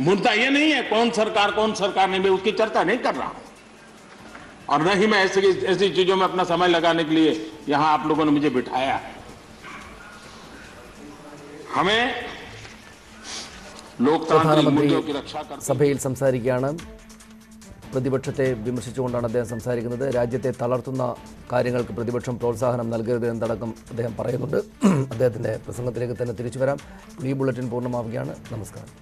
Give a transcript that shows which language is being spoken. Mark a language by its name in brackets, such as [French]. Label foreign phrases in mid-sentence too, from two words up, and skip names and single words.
[Hindi] मुद्दा ये नहीं है कौन सरकार नहीं, मैं उसकी चर्चा नहीं कर रहा हूं और न ही मैं ऐसी चीजों में अपना समय लगाने के लिए यहां आप लोगों ने मुझे बिठाया है। हमें लोकतांत्रिक मूल्यों की रक्षा करते [Malayalam] സഭയിൽ സംസാരിക്കുകയാണ്. പ്രതിപക്ഷത്തെ വിമർശിച്ചുകൊണ്ടാണ് അദ്ദേഹം സംസാരിക്കുന്നത്. രാജ്യത്തെ തളർത്തുന്ന കാര്യങ്ങൾക്ക് പ്രതിപക്ഷം പ്രോത്സാഹനം നൽകരുത് എന്നടക്കം അദ്ദേഹം പറയുന്നുണ്ട്. അദ്ദേഹത്തിൻ്റെ പ്രസംഗത്തിലേക്ക് തന്നെ തിരിച്ചു വരാം. ഈ ബുള്ളറ്റിൻ പൂർണ്ണമാവുകയാണ്. നമസ്കാരം.